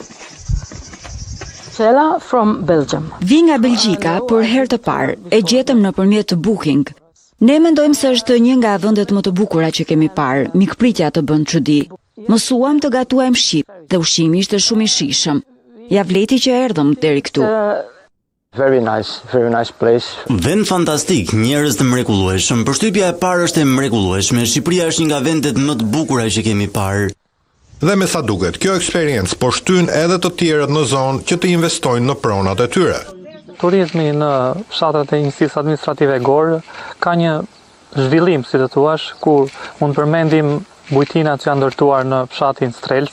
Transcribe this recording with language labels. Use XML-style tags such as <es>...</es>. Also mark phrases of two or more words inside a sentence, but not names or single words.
<en>Shella from Belgium.</en> <sq>Vi nga Belgjika, por herë të parë e gjetëm nëpërmjet Booking. Ne mendojmë se është një nga vendet më të bukura që kemi parë, mikpritja të bën çudi. Mësuam të gatuajmë shqip dhe ushqimi ishte shumë i shijshëm. Ja vleti që erdhëm deri këtu.</sq> <en>Very nice place.</en> <sq>Vend fantastik, njerëz të mrekullueshëm. Përshtypja e parë është e mrekullueshme. Shqipëria është një nga vendet më të bukura që kemi parë. Dhe me sa duket, kjo eksperiencë po shtyn edhe të tjerët në zonë që të investojnë në pronat e tyre. Turizmi në fshatrat e njësisë administrative Gorë ka një zhvillim, si të thuash, kur mund përmendim bujtinat që janë ndërtuar në fshatin Strelc.</sq>